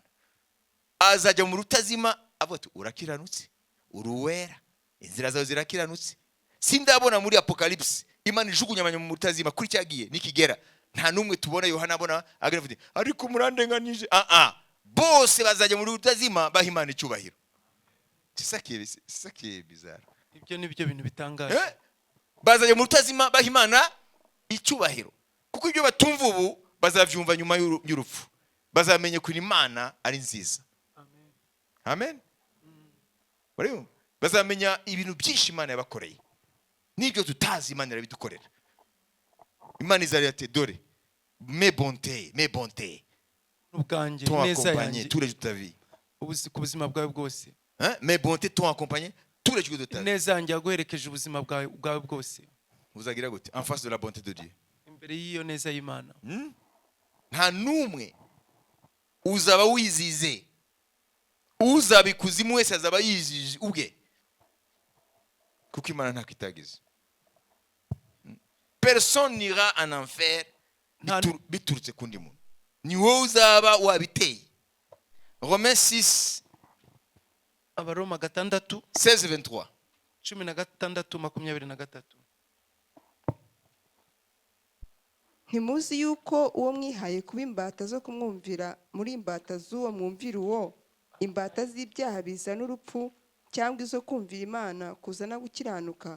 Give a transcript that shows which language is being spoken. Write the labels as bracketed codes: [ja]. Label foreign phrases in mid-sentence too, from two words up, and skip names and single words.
[rw] Azajya mu rutazima avuga ati urakiranutse, uruwera, inzira zawe zirakiranutse. Sindabona muri Apocalypse Imana ijugunya abanya mu rutazima kuri cyagiye nikigera nta numwe tubona Yohana abona agira ariko murandenganije bose bazajya muri utazima baha Imana icyubahiro. [fr] C'est ça qui est bizarre. [rw] ibyo ni byo bintu bitangaje. Bazajya muri utazima baha Imana icyubahiro, kuko ibyo batumva ubu bazavyumva nyuma y'urupfu, bazamenye ko Imana ari nziza. Amen. Bariyo bazamenya ibintu byinshi Imana yabakoreye, nibyo tutazi Imana irabidukorera. Imana izari ate dore [fr] mes bontés [rw] ubwanjye [fr] t'ont [rw] neza [fr] accompagné [rw] yanjye [fr] tous les jours de ta vie. [rw] ku buzima bwawe bwose. [fr] Mes bontés t'ont accompagné tous les jours de ta vie. [rw] neza yanjye yaguherekeje ubuzima bwawe bwose. Uzagira gute [fr] en face de la bonté de Dieu? [rw] imbere y'iyo neza y'Imana nta numwe uzaba wizize, uzabikuzimu wese azaba yizije ubwe, kuko Imana nta kitagize. [fr] Personne n'ira en enfer [rw] biturutse kundi muntu, ni wowe uzaba wabiteye. [fr] Romains 6 [rw] Abaroma 6 16-23. 16:23. ntimuzi yuko uwo mwihaye kuba imbata zo kumwumvira muri imbata z'uwo mwumvira uwo, imbata z'ibyaha bizana urupfu, cyangwa izo kumvira Imana kuzana gukiranuka.